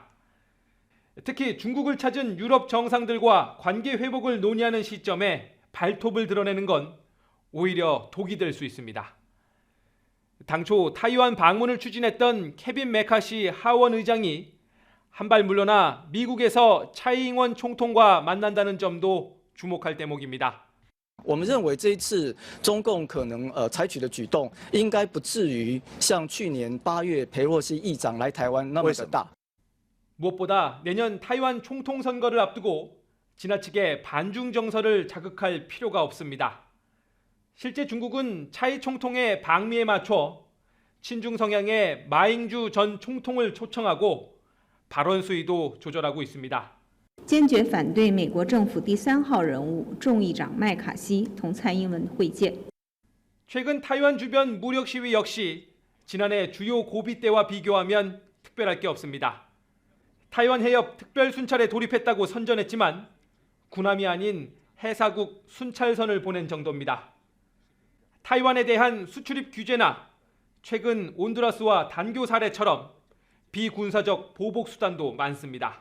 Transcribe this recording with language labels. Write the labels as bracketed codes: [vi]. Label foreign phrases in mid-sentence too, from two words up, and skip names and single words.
[ko] 특히 중국을 찾은 유럽 정상들과 관계 회복을 논의하는 시점에 발톱을 드러내는 건 오히려 독이 될 수 있습니다. 당초 타이완 방문을 추진했던 케빈 메카시 하원 의장이 한발 물러나 미국에서 차이 잉원 총통과 만난다는 점도 주목할 대목입니다. [zh] 我们认为这一次中共可能采取的举动，应该不至于像去年8月裴洛西议长来台湾那么的大。 [ko] 무엇보다 내년 타이완 총통 선거를 앞두고 지나치게 반중 정서를 자극할 필요가 없습니다. 실제 중국은 차이 총통의 방미에 맞춰 친중 성향의 마잉주 전 총통을 초청하고 발언 수위도 조절하고 있습니다. [zh] 坚决反对美国政府第3号人物众议长麦卡锡同蔡英文会见。 [ko] 최근 타이완 주변 무력 시위 역시 지난해 주요 고비 때와 비교하면 특별할 게 없습니다. 타이완 해협 특별 순찰에 돌입했다고 선전했지만 군함이 아닌 해사국 순찰선을 보낸 정도입니다. 타이완에 대한 수출입 규제나 최근 온두라스와 단교 사례처럼 비군사적 보복 수단도 많습니다.